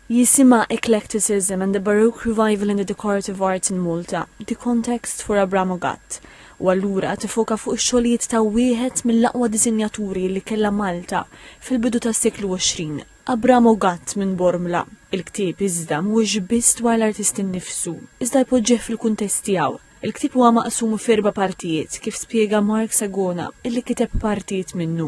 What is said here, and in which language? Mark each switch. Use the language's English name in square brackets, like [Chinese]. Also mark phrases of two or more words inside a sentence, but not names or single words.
[Maltese] Jisima Eclecticism and the Baroque Revival in the Decorative Arts in Malta, The Context for Abramogat. U allura tifoka fuq ix-xogħlijiet ta' wieħed mill-aqwa disinjaturi li kellha Malta fil-bidu tas-seklu 20, Abramogat minn Bormla. Il-ktieb iżda mhuwiex biss dwar l-artist innifsu, iżda jpoġġih fil-kuntest tiegħu. Il-ktieb huwa maqsum f'erba' partijiet kif spjega Mark Sagona illi kiteb partijiet minnu.